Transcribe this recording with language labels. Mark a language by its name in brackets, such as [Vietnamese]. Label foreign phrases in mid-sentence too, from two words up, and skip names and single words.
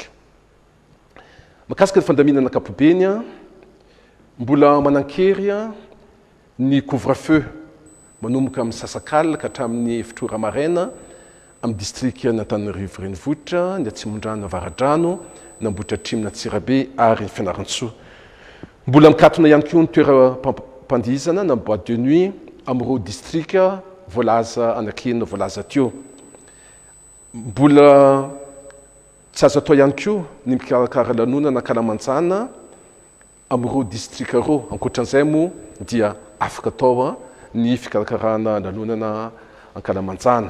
[Malagasy] Mahakasika ny fandaminana ankapobeny mbola manankery ny couvre-feu manomboka amin'ny Sasakalina ka hatramin'ny Fitora maraina amin'ny district ny Antananarivo renivohitra, ny Atsimondrano, Avaradrano, ny Ambohidratrimo, ny Antsirabe ary ny Fianarantsoa. Mbola mikatona ihany koa ny toeram-pandihizana na [French] boîte de nuit [Malagasy] amin'ireo district voalaza anankena voalaza teo. Mbola tsy azo atao ihany koa ny mikarakara lanonana na kalamanjana amin'ireo district ireo. Ankoatran'izay moa dia afaka atao ny fikarakarana lanonana an-kalamanjana.